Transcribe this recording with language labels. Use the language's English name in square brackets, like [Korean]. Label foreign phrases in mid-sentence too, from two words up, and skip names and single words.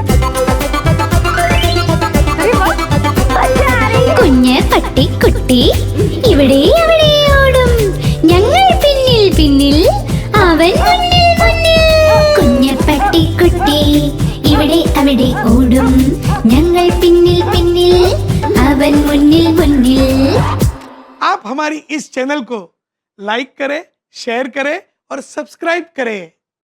[Malayalam] കുഞ്ഞപ്പട്ടിക്കുട്ടി ഇവിടെ അവിടെ ഓടും ഞങ്ങൾ പിന്നിൽ പിന്നിൽ അവൻ മുന്നിൽ മുന്നിൽ കുഞ്ഞപ്പട്ടിക്കുട്ടി ഇവിടെ അവിടെ ഓടും ഞങ്ങൾ പിന്നിൽ പിന്നിൽ അവൻ മുന്നിൽ മുന്നിൽ [Hindi] आप हमारी इस चैनल को लाइक करें, शेयर करें और सब्सक्राइब करें।